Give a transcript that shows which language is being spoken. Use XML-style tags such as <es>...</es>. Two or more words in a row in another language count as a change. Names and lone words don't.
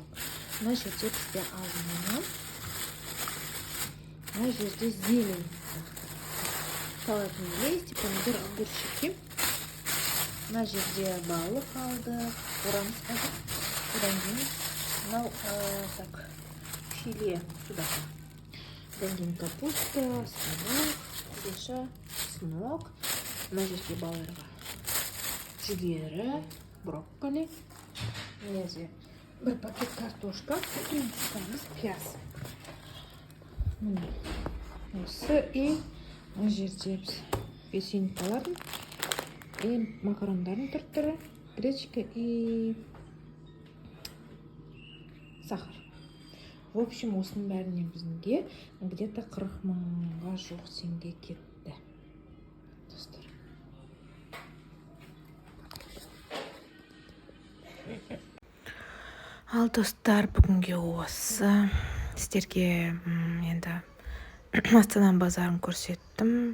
<kk>Мына жерде бізде алдын. Мына жерде зелень.</kk> <ru>Салатный лист, помидор, огурчики.</ru> <kk>Мына жерде балық алдық, орамыз алдық. Одан кейін мынау</kk> <ru>так филе сюда.</ru> <kk>Одан кейін капуста, сынок, реша, сынок. Мына жерде балаларға жүгері, брокколи. Мына жерде бір пакет картошка, тұтамыз пияз. Осы и мына жерде печенькалардың и макарондардың түрі,</kk> <ru>гречка и сахар. В общем,</ru> <kk>осының бәрінен бізге где-то 40 мыңға жоқ теңге кетті. Достар. Ал достар, бүгінге осы. Сіздерге енді Астана базарын көрсеттім.</kk>